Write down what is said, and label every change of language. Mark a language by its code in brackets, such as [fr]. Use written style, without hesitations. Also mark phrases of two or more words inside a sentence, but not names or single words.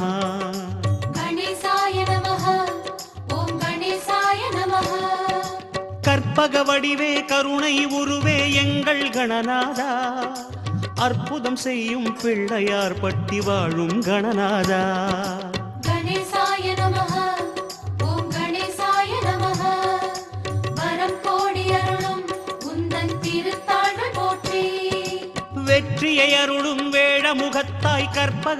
[sa] गणेशाय नमः ओम गणेशाय नमः [ta] கற்பக வடிவே கருணை உருவே எங்கள் கணநாதா அற்புதம் செய்யும் பிள்ளையார் பட்டி வாழும் கணநாதா [sa] गणेशाय नमः ओम गणेशाय नमः [ta] வரம் கோடி அருளும் உந்தன் திருத்தாள்கள் போற்றி வெற்றியை அருளும் வேட முகத்தாய் கற்பக